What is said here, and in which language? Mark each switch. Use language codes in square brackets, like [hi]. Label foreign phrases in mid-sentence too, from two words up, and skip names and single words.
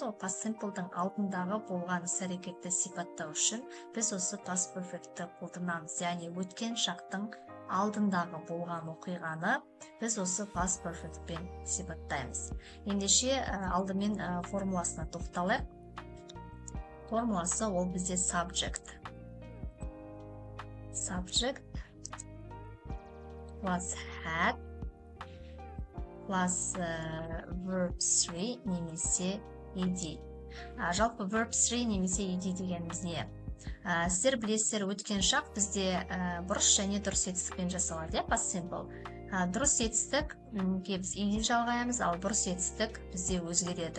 [kk] Ол [en] past simple'дың [kk] алдындағы болған іс-әрекетті сипаттау үшін біз осы [en] past perfect'ті [kk] қолданамыз. Яғни өткен шақтың алдындағы болған оқиғаны біз осы [en] past perfect'пен [kk] сипаттаймыз. Ендеше алдымен формуласына тоқталайық. Формуласы ол бізде subject. [en] Subject plus had plus verb 3 немесе ed. [kk] Жалпы verb 3 немесе ed дегеніміз не? Сіздер білесіздер, өткен шақ бізде бұрыс және дұрыс етістікпен жасалады, [en] past simple. [kk] Дұрыс етістік біз ed жалғаймыз, ал бұрыс етістік бізде өзгереді.